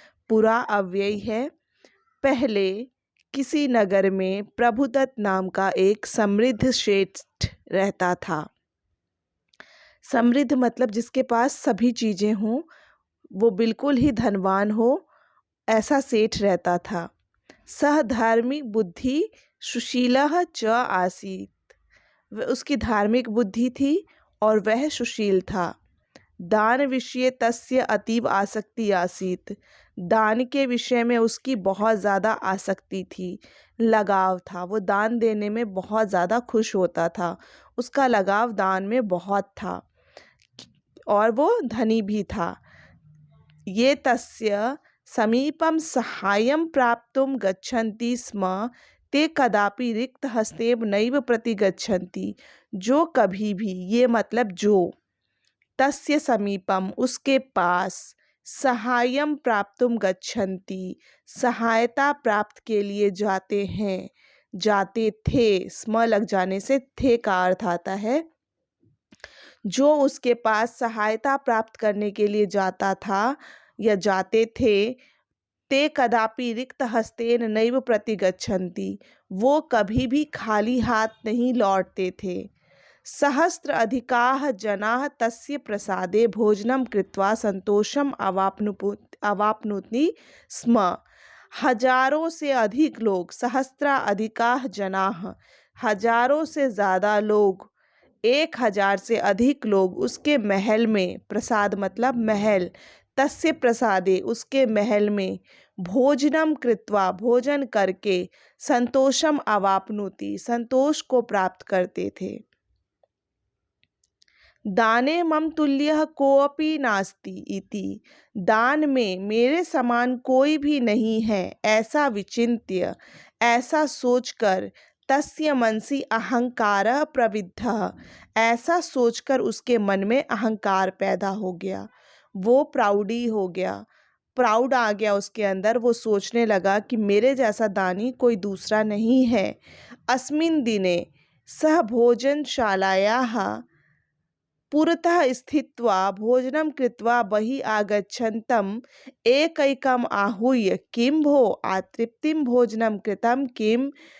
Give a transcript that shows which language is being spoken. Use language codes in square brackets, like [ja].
[hi] पुरा अव्यय है। पहले किसी नगर में प्रभुदत्त नाम का एक समृद्ध श्रेष्ठ रहता था। समृद्ध मतलब जिसके पास सभी चीज़ें हों, वो बिल्कुल ही धनवान हो, ऐसा सेठ रहता था। [sa] सह धार्मिक बुद्धि सुशीलः च आसीत्। [hi] उसकी धार्मिक बुद्धि थी और वह सुशील था। [sa] दान विषये तस्य अतीव आसक्ति आसीत्। [hi] दान के विषय में उसकी बहुत ज़्यादा आसक्ति थी, लगाव था। वो दान देने में बहुत ज़्यादा खुश होता था, उसका लगाव दान में बहुत था और वो धनी भी था। [sa] ये तस्य समीपम सहायं प्राप्तुं गच्छन्ति स्म ते कदापि रिक्त हस्तेव नैव प्रतिगच्छन्ति। [hi] जो कभी भी, ये मतलब जो, [sa] तस्य समीपम [hi] उसके पास, [sa] सहायं प्राप्तुं गच्छन्ति [hi] सहायता प्राप्त के लिए जाते हैं, जाते थे। स्म लग जाने से थे का अर्थ आता है। जो उसके पास सहायता प्राप्त करने के लिए जाता था या जाते थे, [sa] ते कदापि रिक्त हस्तेन नैव प्रतिगच्छन्ति, [hi] वो कभी भी खाली हाथ नहीं लौटते थे। [sa] सहस्त्र अधिकाः जनाः तस्य प्रसादे भोजनं कृत्वा संतोषम् अवाप्नुति स्म। [hi] हजारों से अधिक लोग, [sa] सहस्त्र अधिकाः जनाः, [hi] हजारों से ज़्यादा लोग, 1000 से अधिक लोग उसके महल में, प्रसाद मतलब महल, [sa] तस्य प्रसादे [hi] उसके महल में, [sa] भोजनम कृत्वा [hi] भोजन करके, [sa] संतोषम अवाप्नुति [hi] संतोष को प्राप्त करते थे। [sa] दाने मम तुल्यः कोऽपि नास्ति इति। [hi] दान में मेरे समान कोई भी नहीं है, ऐसा विचिन्त्य, ऐसा सोचकर, [sa] तस्य मनसि अहंकारः प्रविद्धः, [hi] ऐसा सोचकर उसके मन में अहंकार पैदा हो गया। वो प्राउडी हो गया, प्राउड आ गया उसके अंदर। वो सोचने लगा कि मेरे जैसा दानी कोई दूसरा नहीं है। [sa] अस्मिन् दिने सह भोजनशालायाः पुरतः स्थित्वा भोजनं कृत्वा बहिः आगच्छन्तम् एकैकम् आहूय, किं भो आतृप्तिं भोजनं कृतं किम्।